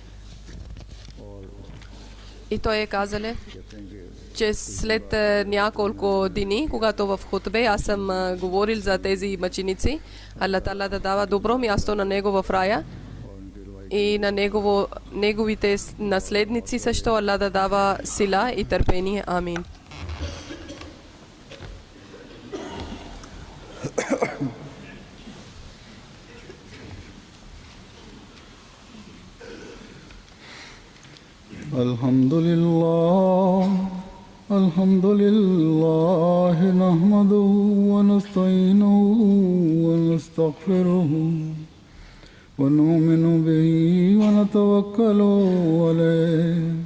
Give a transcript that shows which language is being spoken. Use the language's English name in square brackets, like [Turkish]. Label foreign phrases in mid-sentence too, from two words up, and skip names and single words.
[Bulgarian] И той е казале, че след няколко дни, когато в хутбе аз съм говорил за тези мъченици, Аллах Таала да дава добро място на него в рая и на неговите наследници също Аллах да дава сила и търпение. Амин. [Arabic] الحمد لله نحمده ونستعينه ونستغفره ونؤمن به ونتوكل عليه